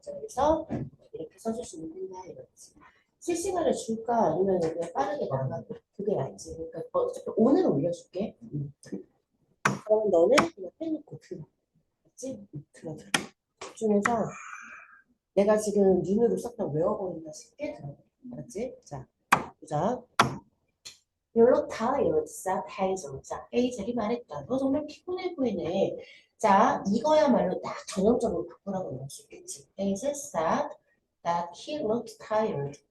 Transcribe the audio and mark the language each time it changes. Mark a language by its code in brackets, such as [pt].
[ko] 자, 그래서 이렇게 써주시면 된다 이거지. 실시간을 줄까 아니면 그냥 빠르게 나가고 그게 낫지. 그러니까 어차피 오늘 올려줄게. 그러면 너는 그냥 빼놓고 들어. 맞지? 들어. 중에서 내가 지금 눈으로 싹 다 외워버린다 싶게 들어. 알았지? 자, 보자. [en] You look tired, said Hazel. [ko] 자, 헤이즐이 말했다. 너 정말 피곤해 보이네. 자, 이거야말로 딱 전형적으로 바꾸라고 나올 수 있겠지. [en] Hazel said that he looked tired.